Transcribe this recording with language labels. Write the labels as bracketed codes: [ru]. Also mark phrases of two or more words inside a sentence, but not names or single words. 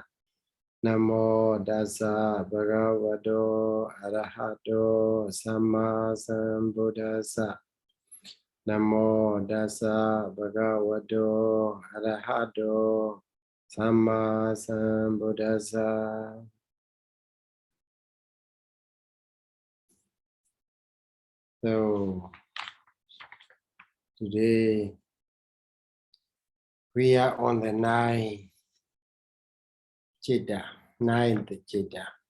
[pi] Namo dasa bhagavato arahato samma sambuddhassa. Namo dasa bhagavato arahato samma sambuddhassa. [en] So today we are on the ninth citta. Ninth citta.